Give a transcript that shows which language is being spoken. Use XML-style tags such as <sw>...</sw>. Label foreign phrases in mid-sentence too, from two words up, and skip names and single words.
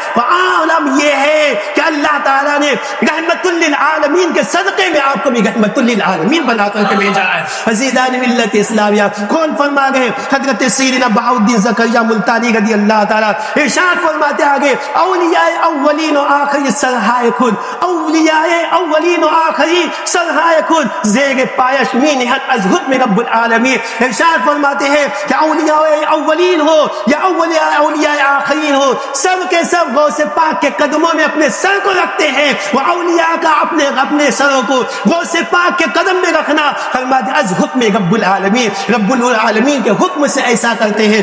<ur>عالم یہ ہے کہ اللہ تعالیٰ نے رحمت للعالمین کے صدقے میں آپ کو بھی رحمت للعالمین بنا کر کے بھیجا ہے. عزیزان ملت اسلامیہ، کون فرما گئے؟ حضرت سیدنا بہاؤالدین زکریہ ملتانی رضی اللہ تعالیٰ. ارشاد فرماتے آگے</ur> <fa>اولیاء اولین و آخری سرہائے خود، اولیاء اولین و آخری سرہائے خود زیر پایش می نہت از حکم رب العالمین.</fa> <ur>ارشاد فرماتے ہیں کہ اولیاء اولین ہو یا اولیاء آخرین ہو، سب کے سب غوث پاک کے قدموں میں اپنے سر کو رکھتے ہیں. وہ اولیاء کا اپنے سروں کو غوث پاک کے قدم میں رکھنا فرماتے</ur> <fa>از حکم رب العالمین</fa> <ur>کے حکم سے ایسا کرتے ہیں.</ur>